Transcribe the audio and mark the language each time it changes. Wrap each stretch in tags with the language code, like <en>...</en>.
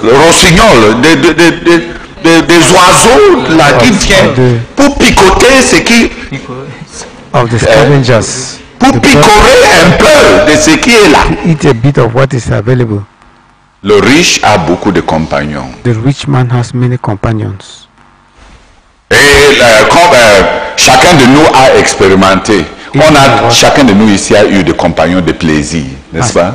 <fr>le rossignol, des oiseaux là qui viennent pour picoter ce qui,</fr> <en>Of the scavengers.</en> <fr>pour picorer un peu de ce qui est là.</fr> <en>Eat a bit of what is available.</en> <fr>Le riche a beaucoup de compagnons.</fr> <en>The rich man has many companions.</en> <fr>Et comme chacun de nous a expérimenté, chacun de nous ici a eu des compagnons de plaisir, n'est-ce pas?</fr>